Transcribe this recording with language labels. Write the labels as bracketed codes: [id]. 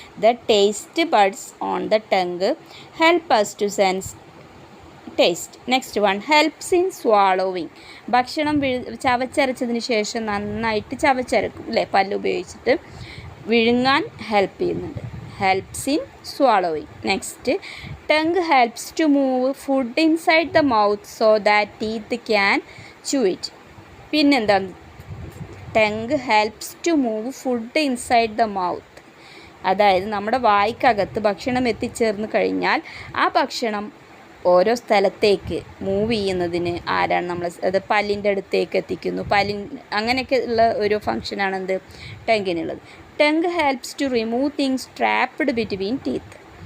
[en] The taste buds on the tongue help us to sense taste. Next one, helps in swallowing. [ml] ഭക്ഷണം ചവച്ചരച്ചതിന് ശേഷം നന്നായിട്ട് ചവച്ചരക്കും അല്ലേ, പല്ല് ഉപയോഗിച്ചിട്ട് വിഴുങ്ങാൻ ഹെൽപ്പ് ചെയ്യുന്നുണ്ട്. [en] helps in swallowing. Next, tongue helps to move food inside the mouth so that teeth can chew it. [ml] പിന്നെന്താണ്? [en] tongue helps to move food inside the mouth. [ml] അതായത് നമ്മുടെ വായ്ക്കകത്ത് ഭക്ഷണം എത്തിച്ചേർന്ന് കഴിഞ്ഞാൽ ആ ഭക്ഷണം ഓരോ സ്ഥലത്തേക്ക് മൂവ് ചെയ്യുന്നതിന് ആരാണ് നമ്മൾ അത് പല്ലിൻ്റെ അടുത്തേക്ക് എത്തിക്കുന്നു, അങ്ങനെയൊക്കെ ഉള്ള ഒരു ഫങ്ഷനാണ് എന്ത്? ടങ്ങിനുള്ളത്. [en] Tongue helps to remove things trapped between teeth.